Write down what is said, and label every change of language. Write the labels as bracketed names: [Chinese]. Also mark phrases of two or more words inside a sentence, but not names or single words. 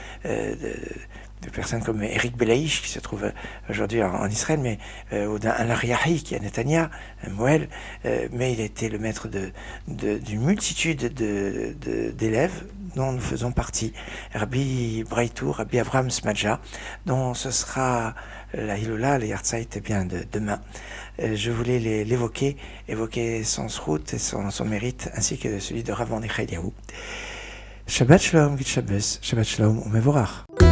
[French] personnes comme Eric Belaïch, qui se trouve aujourd'hui en Israël, mais ou d'un Al-Riyahi, qui est à Netanya, un Moël, mais il était le maître d'une multitude d'élèves dont nous faisons partie. Rabbi Braitou, Rabbi Avraham Smadja, dont ce sera la Hilola, les Yartzeit, bien de demain. Je voulais évoquer son srout et son mérite, ainsi que celui de Rav Mordechai Eliyahu. [Hebrew] שבת שלום, [Yiddish] גוט שבת, [Hebrew] שבת שלום ומבורך.